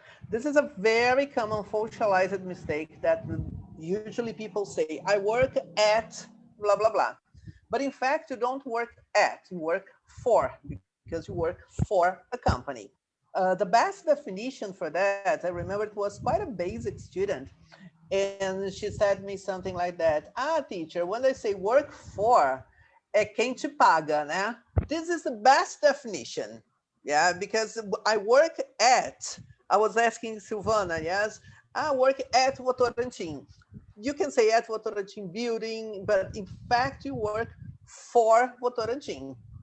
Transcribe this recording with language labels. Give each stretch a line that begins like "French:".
English: This is a very common socialized mistake that usually people say, I work at blah, blah, blah. But in fact, you don't work at, you work for, because you work for a company. The best definition for that, I remember it was quite a basic student. And she said me something like that. Teacher, when they say work for,
Portuguese: é quem te paga, né?
English: This is the best definition. Yeah, because I work at, I was asking Silvana, yes? I work at Votorantim. You can say at Votorantim building, but in fact you work for Votorantim.